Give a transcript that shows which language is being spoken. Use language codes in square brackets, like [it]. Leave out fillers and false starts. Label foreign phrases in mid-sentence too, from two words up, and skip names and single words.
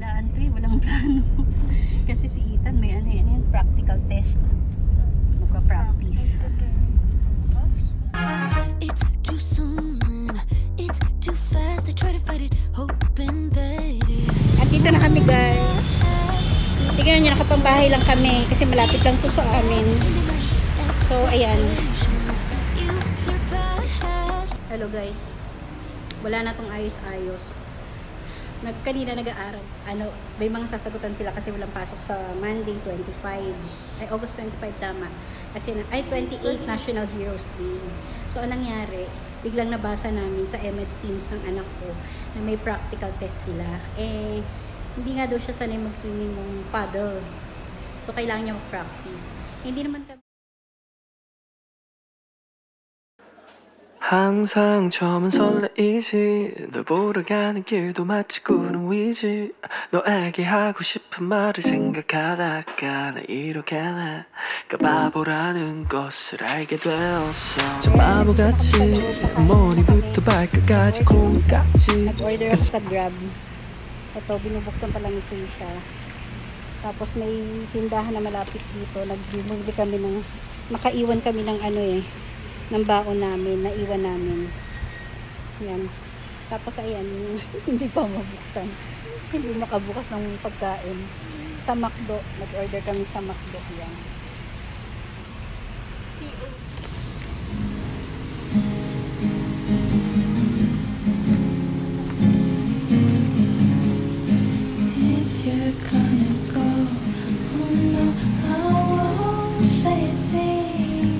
[tl] Daan to eh, walang plano. Kasi si Ethan may ano yan, practical test. Magpa-practice. [en] It's too soon, it's too fast. I try to fight it, hoping that [tl] At dito na kami guys. Tingnan nyo, nakapambahay lang kami kasi malapit lang to sa amin. So, ayan. Hello guys. Wala na tong ayos-ayos. Kanina nag-aaral. May mga sasagutan sila kasi walang pasok sa Monday 25. August 25 tama. Kasi 28 National Heroes Day. So, anong nangyari? Biglang nabasa namin sa MS Teams ng anak ko na may practical test sila. Hindi nga daw siya sanay mag-swimming ng paddle. So, kailangan niya mag-practice. Hindi naman kami [ko] 항상 처음은 설레이지 널 보러 가는 길도 마치 구름 위지 너에게 하고 싶은 말을 생각하다가 나 이렇게 내가 바보라는 것을 알게 되었어 참 바보같이 머리부터 발끝까지 콩깍지 [tl] nag-order ako sa Grab. Ito, binubuksan pa lang ito siya. Tapos may tindahan na malapit dito. Nagbumuli kami ng, makaiwan kami ng ng baon namin, naiwan namin. Yan. Tapos ayan, hindi pa mabuksan. Hindi makabukas ng pagkain. Sa McDo, nag-order kami sa McDo. Yan. [en] if you're gonna go, oh no, I won't say a thing.